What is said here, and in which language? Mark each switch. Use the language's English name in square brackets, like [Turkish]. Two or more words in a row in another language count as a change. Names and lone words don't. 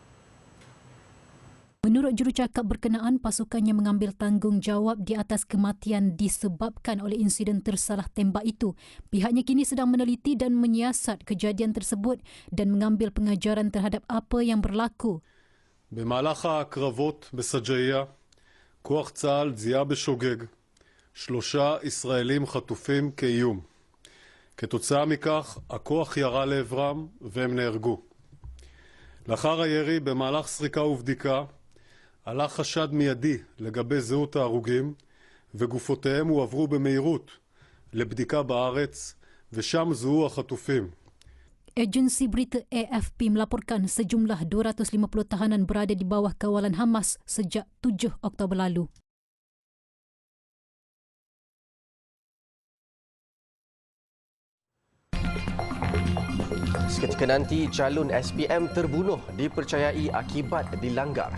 [Malay] Menurut jurucakap berkenaan, pasukannya mengambil tanggungjawab di atas kematian disebabkan oleh insiden tersalah tembak itu. Pihaknya kini sedang meneliti dan menyiasat kejadian tersebut dan mengambil pengajaran terhadap apa yang berlaku. [Hebrew] במהלך הקרבות בסג'איה, כוח צה"ל זיהה בשוגג 3 ישראלים חטופים כאיום. כתוצאה מכך, הכוח ירה לעברם והם נהרגו. לאחר הירי, במהלך סריקה ובדיקה, עלה חשד מיידי לגבי זהות ההרוגים, וגופותיהם הועברו במהירות לבדיקה בארץ, ושם זוהו החטופים. [Malay] Agensi berita AFP melaporkan sejumlah 250 tahanan berada di bawah kawalan Hamas sejak 7 Oktober lalu. Seketika nanti, calon SPM terbunuh dipercayai akibat dilanggar.